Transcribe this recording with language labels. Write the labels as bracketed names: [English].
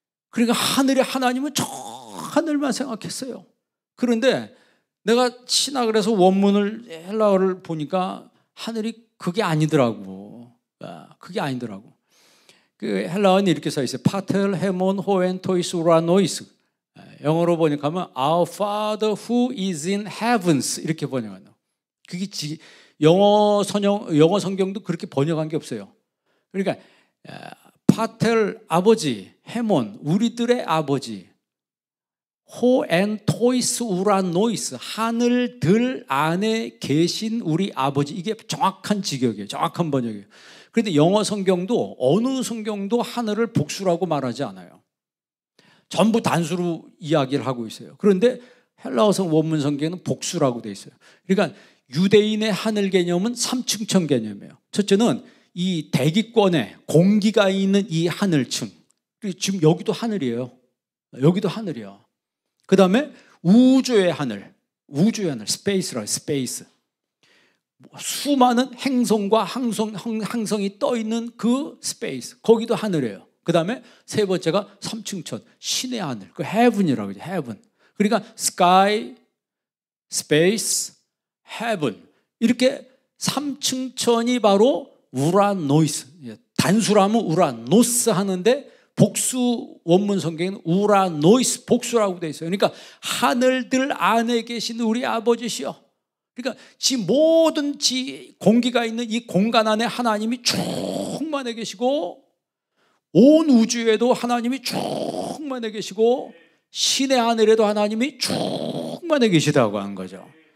[Korean] 그러니까 하늘의 하나님은 저 하늘만 생각했어요. 그런데 내가 신학을 해서 원문을 헬라어를 보니까 하늘이 그게 아니더라고. 그게 아니더라고. 그 헬라어는 이렇게 써 있어요. 파텔 헤몬 호엔 토이스 우라노이스. 영어로 번역하면 [English] Our Father who is in heavens [Korean] 이렇게 번역하는. 그게 영어 성경도 그렇게 번역한 게 없어요. 그러니까 파텔 아버지, 헤몬 우리들의 아버지, 호엔토이스 우라노이스, 하늘들 안에 계신 우리 아버지. 이게 정확한 직역이에요. 정확한 번역이에요. 그런데 영어 성경도 어느 성경도 하늘을 복수라고 말하지 않아요. 전부 단수로 이야기를 하고 있어요. 그런데 헬라어성 원문 성경에는 복수라고 되어 있어요. 그러니까 유대인의 하늘 개념은 3층천 개념이에요. 첫째는 이 대기권에 공기가 있는 이 하늘층. 지금 여기도 하늘이에요. 여기도 하늘이야. 그 다음에 우주의 하늘, 스페이스라, 스페이스. 수많은 행성과 항성이 떠 있는 그 스페이스, 거기도 하늘이에요. 그 다음에 세 번째가 3층천, 신의 하늘, 그 heaven이라고 하죠. [English] heaven. 그러니까 sky, space, heaven. [Korean] 이렇게 3층천이 바로 우라노이스. 단수라면 우라노스 하는데 복수 원문 성경에는 우라노이스, 복수라고 되어 있어요. 그러니까 하늘들 안에 계신 우리 아버지시여. 그러니까 모든 공기가 있는 이 공간 안에 하나님이 충만해 계시고, 온 우주에도 하나님이 충만해 계시고, 신의 하늘에도 하나님이 충만해 계시다고 하는 거죠.